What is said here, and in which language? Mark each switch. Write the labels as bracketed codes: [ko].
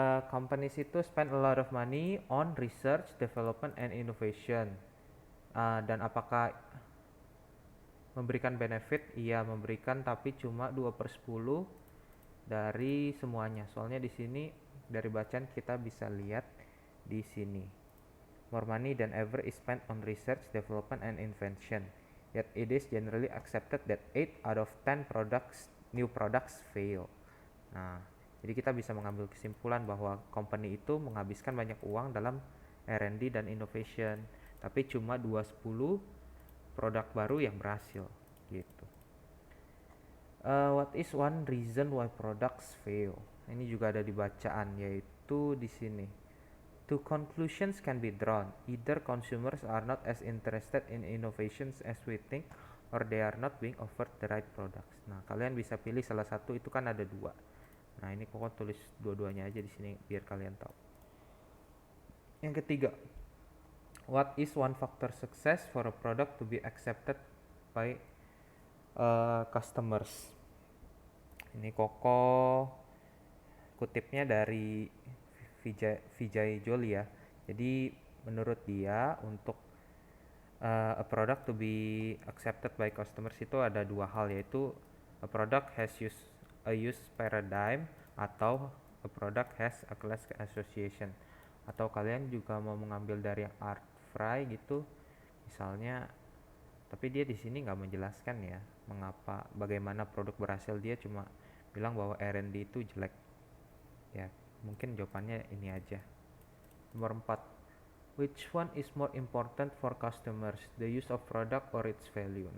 [en] Companies itu spend a lot of money on research, development, and innovation. [id] Dan apakah memberikan benefit? Iya, memberikan, tapi cuma 2/10 dari semuanya. Soalnya di sini dari bacaan kita bisa lihat di sini. [en] More money than ever is spent on research, development, and invention. Yet it is generally accepted that 8 out of 10 new products fail. [id] Nah, jadi kita bisa mengambil kesimpulan bahwa company itu menghabiskan banyak uang dalam R&D dan innovation, tapi cuma 2/10 produk baru yang berhasil gitu. [en] What is one reason why products fail? [id] Ini juga ada di bacaan, yaitu di sini. [en] Two conclusions can be drawn. Either consumers are not as interested in innovations as we think, or they are not being offered the right products. [id] Nah, kalian bisa pilih salah satu, itu kan ada dua. Nah, ini kok tulis dua-duanya aja di sini biar kalian tahu. Yang ketiga, [en] what is one factor success for a product to be accepted by customers? [id] Ini Koko kutipnya dari Vijay Joly ya. Jadi menurut dia untuk [en] a product to be accepted by customers [id] itu ada dua hal, yaitu [en] a product has a use paradigm atau a product has a class association. [id] Atau kalian juga mau mengambil dari Art Fry gitu, misalnya, tapi dia di sini nggak menjelaskan ya bagaimana produk berhasil, dia cuma bilang bahwa R&D itu jelek ya. Mungkin jawabannya ini aja. [en] Nomor 4, which one is more important for customers, the use of product or its value?